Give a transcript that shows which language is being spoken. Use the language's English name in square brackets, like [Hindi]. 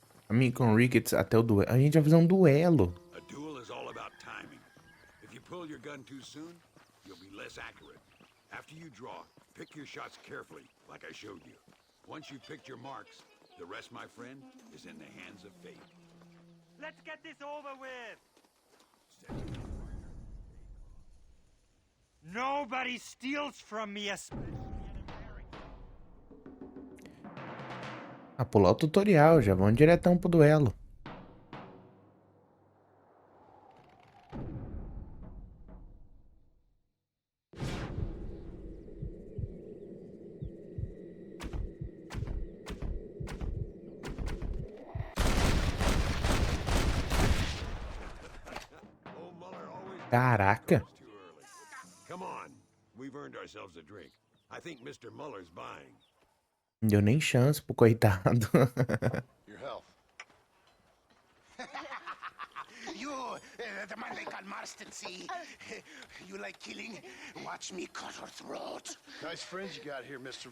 [Portuguese] A mim com o Ricketts até o duelo. A gente vai fazer um duelo. [English] A duel is all about timing. If you pull your gun too soon, you'll be less accurate. After you draw, pick your shots carefully, like I showed you. Once you've picked your marks, the rest, my friend, is in the hands of fate. Let's get this over with. Nobody steals from me, [Portuguese] Ah, pular o tutorial, já vamos diretão pro duelo. Caraca. [English] Come on. We've earned ourselves a drink. I think Mr. Muller's buying. [Portuguese] Não deu nem chance pro coitado. [English] Your health. You, the man they call Marston, see? You like killing? Watch me cut her throat. Nice friends you got here, Mr.